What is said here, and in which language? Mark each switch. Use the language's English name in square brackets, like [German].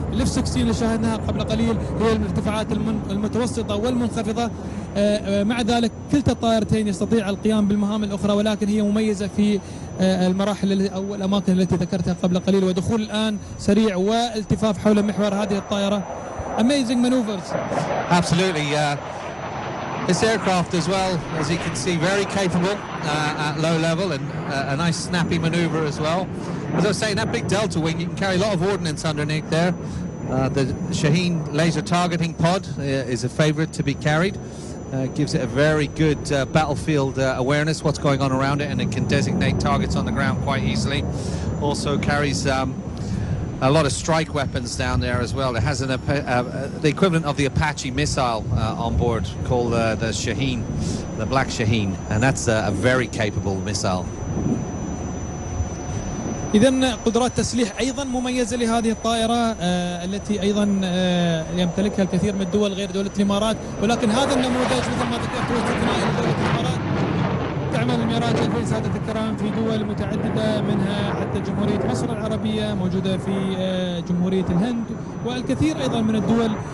[Arabic] الاف 16 اللي شاهدناها قبل قليل هي الارتفاعات المتوسطة والمنخفضة. مع ذلك كلتا الطائرتين يستطيع القيام بالمهام الأخرى، ولكن هي مميزة في المراحل أو الأماكن التي ذكرتها قبل قليل. ودخول الآن سريع والتفاف حول محور هذه الطائرة. [English] Amazing maneuvers. Absolutely. This aircraft as well, as you can see, very capable at low level, and a nice snappy maneuver as well. As I was saying, that big delta wing, you can carry a lot of ordnance underneath there. The Shaheen laser targeting pod is a favorite to be carried. Gives it a very good battlefield awareness, what's going on around it, and it can designate targets on the ground quite easily. Also carries a lot of strike weapons down there as well. It has the equivalent of the Apache missile on board, called the Shaheen, the Black Shaheen, and that's a very capable missile. [Arabic] إذن قدرات تسليح أيضا مميزة لهذه الطائرة التي أيضا يمتلكها الكثير من الدول غير دولة الإمارات، ولكن هذا النموذج مثل ما ذكرت هو استثنائي لدولة الإمارات. تعمل الميراج 2000 سادة الكرام في دول متعددة، منها حتى جمهورية مصر العربية، موجودة في جمهورية الهند، والكثير أيضا من الدول.